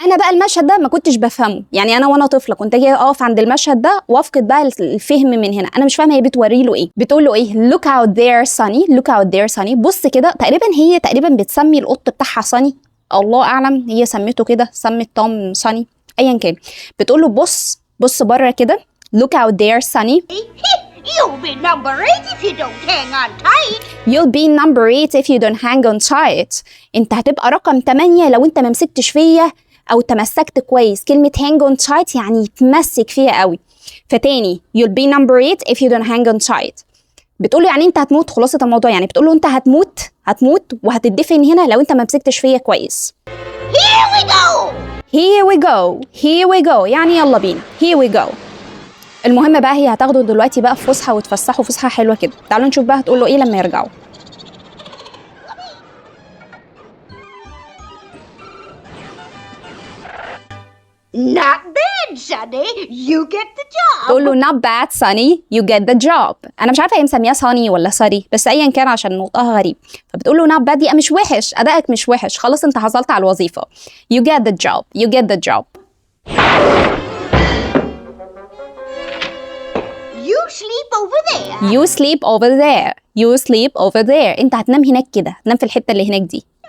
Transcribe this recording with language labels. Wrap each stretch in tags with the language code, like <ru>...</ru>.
<ar>انا بقى المشهد ده ما كنتش بفهمه، يعني انا وانا طفله كنت اجي اقف عند المشهد ده وافقد بقى الفهم من هنا. انا مش فاهمه هي بتوري له ايه، بتقول له ايه؟</ar> <en>look out there Sonny. look out there Sonny.</en> <ar>بص كده، هي تقريبا بتسمي القط بتاعها صني، الله اعلم هي سميته كده، سمت توم صني، ايا كان. بتقول له بص بره كده،</ar> <en>look out there Sonny. You'll be number 8 if you don't hang on tight. You'll be number 8 if you don't hang on tight.</en> <ar>انت هتبقى رقم 8 لو انت ما مسكتش فيا او تمسكت كويس. كلمة</ar> <en>hang on tight</en> <ar>يعني يتمسك فيها قوي. فتاني</ar> <en>you'll be number 8 if you don't hang on tight.</en> <ar>بتقوله يعني انت هتموت، خلاصة الموضوع يعني بتقوله انت هتموت وهتدفن هنا لو انت ما مسكتش فيا كويس.</ar> <en>Here we go. Here we go. Here we go</en> <ar>يعني يلا بينا.</ar> <en>Here we go.</en> <ar>المهم بقى هي هتاخده دلوقتي بقى في فسحه وتفسحه فسحه حلوه كده. تعالوا نشوف بقى هتقول له ايه لما يرجعوا.</ar> <en>Not bad, Sonny. You get the job.</en> <ar>تقول له</ar> <en>not bad Sonny, you get the job.</en> <ar>انا مش عارفه هي مسميها صاني ولا ساري، بس ايا كان عشان نطقها غريب. فبتقول له</ar> <en>not bad</en> <ar>يبقى مش وحش، ادائك مش وحش، خلاص انت حصلت على الوظيفه.</ar> <en>You get the job. You get the job. You sleep over there. You sleep over there. You sleep over there.</en> <ar>انت هتنام هناك كده، هتنام في الحته اللي هناك دي.</ar>